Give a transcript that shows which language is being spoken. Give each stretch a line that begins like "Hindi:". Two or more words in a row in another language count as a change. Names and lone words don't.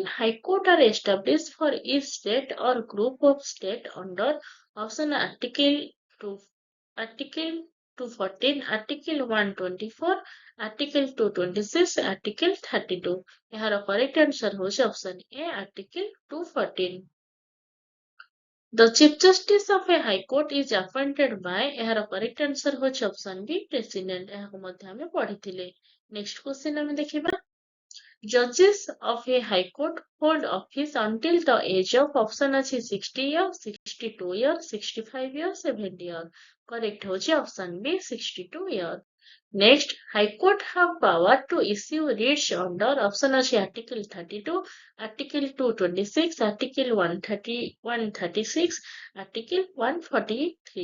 English: High Court are established for each state or group of state under option Article 2, Article 214, Article 124, Article 226, Article 32. ଏହାର correct answer ହେଉଛି option A, Article 214. The Chief Justice of a High Court is appointed by ଏହାର correct answer ହେଉଛି option B, President.
Odia: ଏହାକୁ ମଧ୍ୟ ଆମେ ପଢିଥିଲେ.
English: Next question
Odia: ଆମେ ଦେଖିବା.
English: Judges of a High Court hold office until the age of option ଅଛି 60 years, 62 years, 65 years, 70 years. Correct ହେଉଛି option B, 62 years. Next, High Court have power to issue writs under option ଅଛି Article 32, Article 226, Article 136, Article 143.